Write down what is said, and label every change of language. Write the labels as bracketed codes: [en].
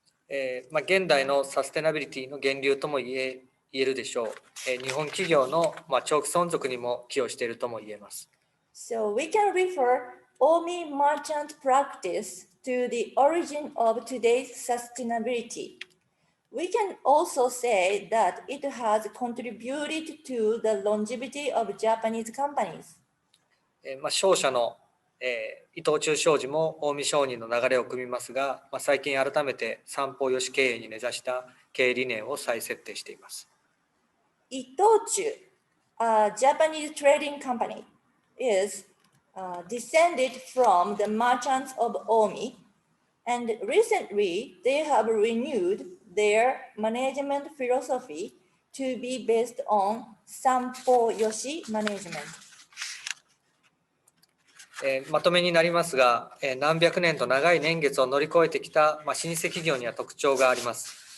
[ja] 現代のサステナビリティの源流とも言えるでしょう。日本企業の長期存続にも寄与しているとも言えます。 [en] So we can refer Omi merchant practice to the origin of today's sustainability. We can also say that it has contributed to the longevity of Japanese companies. [ja] 商社の伊藤忠商事も近江商人の流れを組みますが、最近改めて三方よし経営に根ざした経営理念を再設定しています。 [en] 伊藤忠, a Japanese trading company, is descended from the merchants of Omi, and recently they have renewed their management philosophy to be based on Sampo Yoshi management. [ja] まとめになりますが、何百年と長い年月を乗り越えてきた、老舗企業には特徴があります。